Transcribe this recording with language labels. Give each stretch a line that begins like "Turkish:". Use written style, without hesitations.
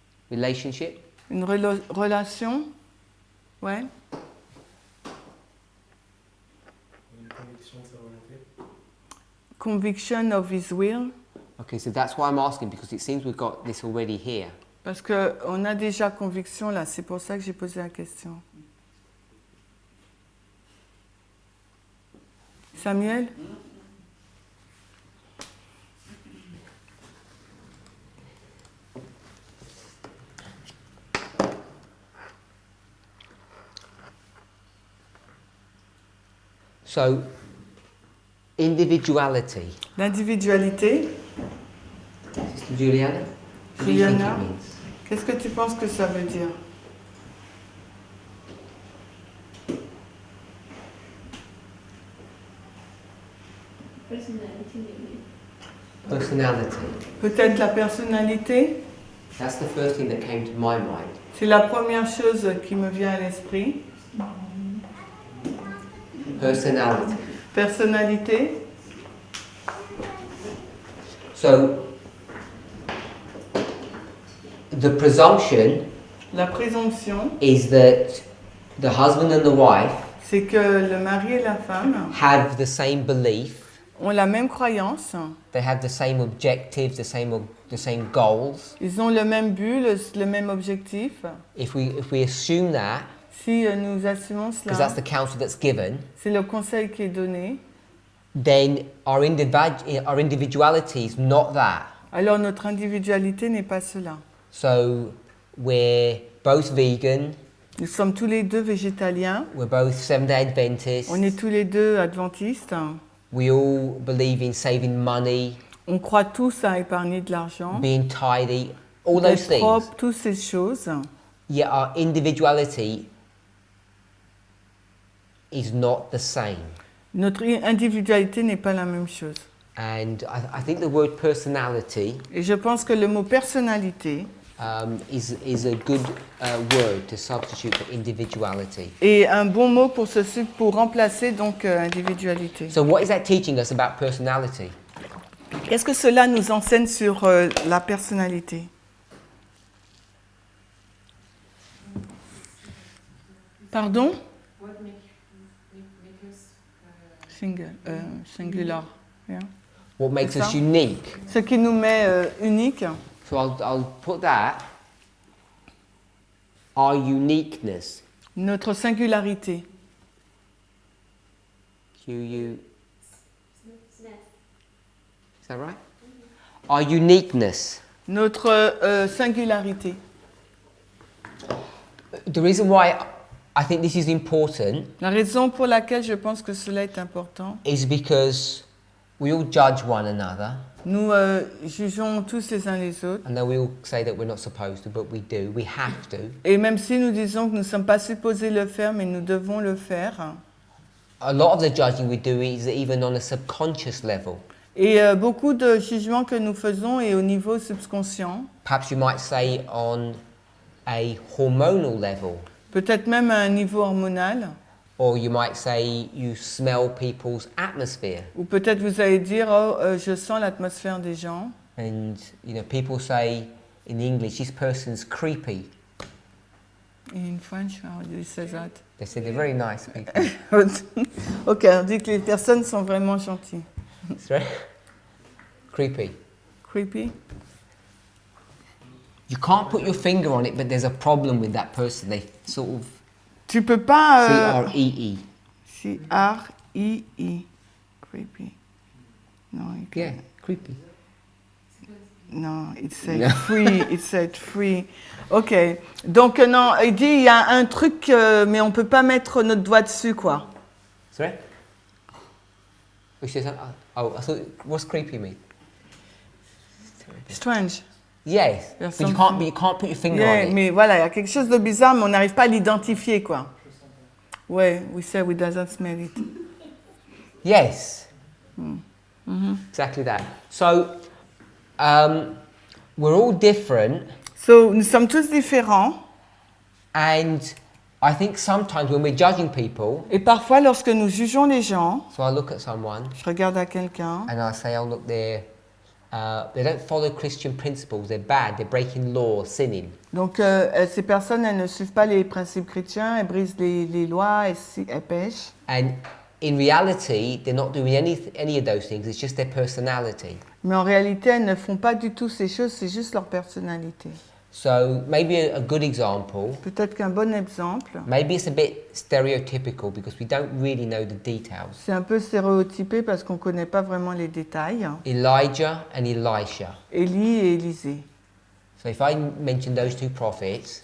English: Relationship?
French: une relation? Ouais. Une conviction de sa volonté.
English: Conviction of His will. Okay, so that's why I'm asking because it seems we've got this already here.
French: Parce qu'on a déjà conviction là, c'est pour ça que j'ai posé la question.
English: Samuel? So, individuality.
French: L'individualité.
English: Sister Juliana? What do you think Juliana? it means?
French: Qu'est-ce que tu penses que ça veut dire?
English: Personality maybe. Personality.
French: Peut-être la personnalité?
English: That's the first thing that came to my mind.
French: C'est la première chose qui me vient à l'esprit.
English: Personality.
French: Personnalité.
English: So, the presumption
French: La présomption,
English: is that the husband and the wife
French: c'est que le mari et la femme
English: have the same belief,
French: ont la même croyance,
English: they have the same objectives, the same goals.
French: ils ont le même but, le même objectif.
English: If we assume that,
French: Si nous assumons
English: because that's
French: cela,
English: the counsel that's given,
French: c'est le conseil qui est donné,
English: then our individuality is not that.
French: alors notre individualité n'est pas cela.
English: So we're both vegan,
French: Nous sommes tous les deux végétaliens,
English: we're both Seventh-day Adventists,
French: on est tous les deux adventistes,
English: we all believe in saving money,
French: on croit tous à épargner de l'argent,
English: being tidy, all those
French: d'être
English: things.
French: propre, toutes ces choses.
English: Yet our individuality is not the same.
French: Notre individualité n'est pas la même chose.
English: And I think the word personality
French: Et je pense que le mot personnalité
English: is a good word to substitute for individuality.
French: est un bon mot pour remplacer donc individualité.
English: So what is that teaching us about personality?
French: Qu'est-ce que cela nous enseigne sur la personnalité? Pardon?
English: What make us Singular. Yeah. What makes
French: C'est
English: us
French: ça.
English: unique?
French: Ce qui nous met unique.
English: So I'll put that, our uniqueness,
French: Notre singularité.
English: Is that right? Our uniqueness.
French: Notre singularité.
English: The reason why I think this is important
French: La raison pour laquelle je pense que cela est important,
English: is because we all judge one another,
French: nous jugeons tous les uns les autres.
English: and then we all say that we're not supposed to, but we do. We have to.
French: Et même si nous disons que nous ne sommes pas supposés le faire, mais nous devons le faire.
English: A lot of the judging we do is even on a subconscious level.
French: Et beaucoup de jugements que nous faisons est au niveau subconscient,
English: Perhaps you might say on a hormonal level,
French: peut-être même à un niveau hormonal,
English: or you might say you smell people's atmosphere.
French: ou peut-être vous allez dire oh, je sens l'atmosphère des gens.
English: And people say in English, this person's creepy. In French, how do you say that? They say they're very nice people.
French: Ok, on dit que les personnes sont vraiment gentilles.
English: That's right. Creepy. Creepy. You can't put your finger on it, but there's a problem with that person. They sort of
French: Tu peux pas.
English: C-R-E-E. C-R-I-I. Creepy.
French: Non,
English: Yeah, creepy.
French: non,
English: it said free. It said free. Ok.
French: Donc non, il dit il y a un truc, mais on peut pas mettre notre doigt dessus, quoi.
English: Sorry? Which is, oh, I thought, what's creepy mean? Strange. Yes, There's but you can't put your finger Yeah, on it.
French: mais voilà, il y a quelque chose de bizarre, mais on n'arrive pas à l'identifier, quoi. Ouais,
English: we say we doesn't smell it. Yes. Exactly that. So, we're all different, So,
French: nous sommes tous différents.
English: and I think sometimes when we're judging people,
French: Et parfois, lorsque nous jugeons les gens,
English: so I look at someone
French: je regarde à quelqu'un,
English: and I say, oh look, they don't follow Christian principles, they're bad, they're breaking law, sinning.
French: donc ces personnes, elles ne suivent pas les principes chrétiens, elles brisent les lois, elles pêchent.
English: And in reality, they're not doing any of those things, it's just their personality.
French: Mais en réalité, elles ne font pas du tout ces choses, c'est juste leur personnalité.
English: So maybe a good example,
French: Peut-être qu'un bon exemple,
English: maybe it's a bit stereotypical because we don't really know the details.
French: c'est un peu stéréotypé parce qu'on ne connaît pas vraiment les détails.
English: Elijah and Elisha.
French: Élie et Élisée.
English: So if I mention those two prophets,